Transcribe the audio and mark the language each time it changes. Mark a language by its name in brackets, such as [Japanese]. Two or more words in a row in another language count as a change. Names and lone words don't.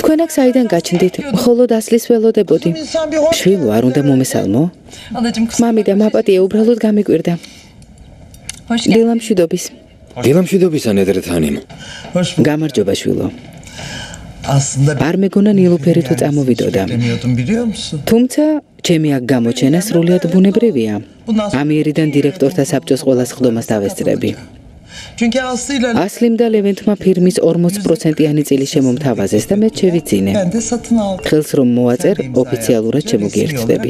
[Georgian] თქვენ აქ საიდან გაჩნდით? მხოლოდ ასლის ველოდებოდი. შვილო, არ უნდა მომესალმო? [Turkish] Alacım kız. [Georgian] მამიდა, მაპატია, უბრალოდ გამიკვირდა. [Turkish] Hoş geldin. [Georgian] დილამშვიდობის. დილამშვიდობისა ნედრეთანი. გამარჯობა შვილო. [Turkish] Aslında [Georgian] არ მეგონა ნილუფერი თუ წამოვიდოდა. [Turkish] demiyordum biliyor musun? [Georgian] თუმცა ჩემი აქ გამოჩენა სრულიად ბუნებრივია. ამიერიდან დირექტორთა საბჭოს ყველა სხდომას დავესწრები. [Turkish] Çünkü Aslı'yla [Georgian] ასლიმ და ლევენტმა ფირმის 40%-იანი წილი შემომთავაზეს და მე შევიძინე. [Turkish] ben de satın aldım. [Georgian] ხელს რომ მოაწერ, ოფიციალურად შემოგიერთდებით.